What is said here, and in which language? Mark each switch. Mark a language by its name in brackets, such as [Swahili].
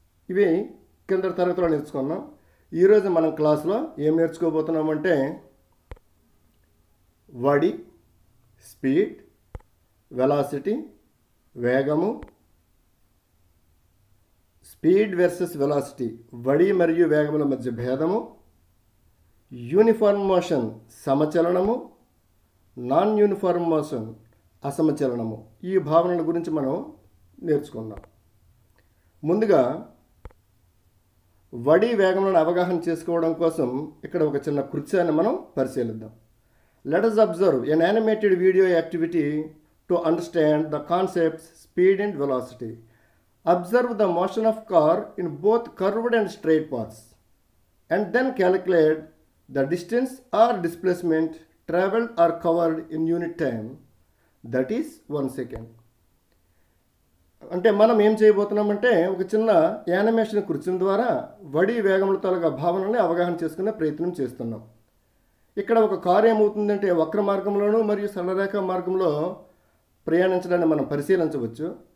[Telugu] ఇవి కింద తరగతిలో నేర్చుకున్నాం. ఈరోజు మనం క్లాస్లో ఏం నేర్చుకోబోతున్నామంటే వడి, స్పీడ్, వెలాసిటీ, వేగము, స్పీడ్ వర్సెస్ వెలాసిటీ, వడి మరియు వేగముల మధ్య భేదము, uniform motion సమచలనము, non uniform motion అసమచలనము, ఈ భావనల గురించి మనం నేర్చుకుందాం. ముందుగా వడి వేగములను అవగాహన చేసుకోవడం కోసం ఇక్కడ ఒక చిన్న కృత్యాన్ని మనం పరిశీలిద్దాం. [English] Let us observe an animated video activity to understand the concepts speed and velocity. Observe the motion of car in both curved and straight paths, and then calculate the distance or displacement traveled or covered in unit time, that is 1 second. [Telugu] అంటే మనం ఏం చేయబోతున్నామంటే ఒక చిన్న animation కృత్యం ద్వారా వడి వేగముల తాలూకా భావనల్ని అవగాహన చేసుకునే ప్రయత్నం చేస్తున్నాం. ఇక్కడ ఒక కారు ఏమవుతుందంటే వక్ర మార్గంలోనూ మరియు సరళరేఖ మార్గంలో ప్రయాణించడాన్ని మనం పరిశీలించవచ్చు.